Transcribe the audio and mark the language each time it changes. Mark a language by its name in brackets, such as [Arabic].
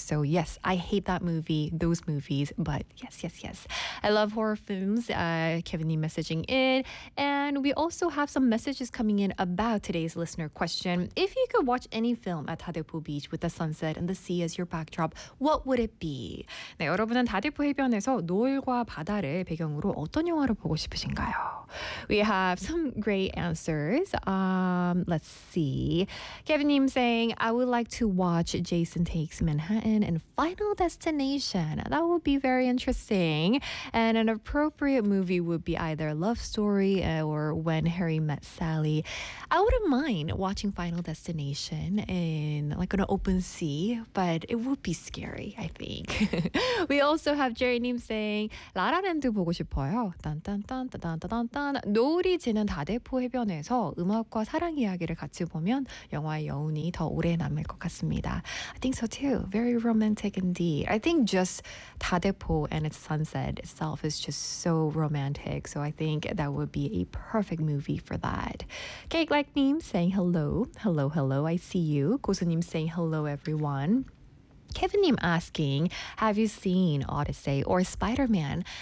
[English] So yes, I hate that movie, those movies, but yes. I love horror films. Kevin Lee messaging in. And we also have some messages coming in about today's listener question. If you could watch any film at 다대포 Beach with the sunset and the sea as your backdrop, what would it be? [Korean] 네, 여러분은 다대포 해변에서 노을과 바다를 배경으로 어떤 영화를 보고 싶으신가요? [English] We have some great answers. Let's see. Kevin Nim saying, I would like to watch Jason Takes Manhattan and Final Destination. That would be very interesting. And an appropriate movie would be either Love Story or When Harry Met Sally. I wouldn't mind watching Final Destination in like an open sea, but it would be scary, I think. We also have Jerry Nim saying, [Korean] 라라랜드 보고 싶어요. 딴딴딴딴딴. 딴딴, 노을이 지는 다대포 해변에서 음악과 사랑 이야기를 같이 보면 영화의 여운이 더 오래 남을 것 같습니다. [English] I think so too. Very romantic indeed. I think just 다대포 and its sunset itself is just so romantic. So I think that would be a perfect movie for that. Cake Like Nim saying hello. Hello, hello. I see you. 고수님 saying hello, everyone. Kevin Nim asking, have you seen Odyssey or Spider-Man?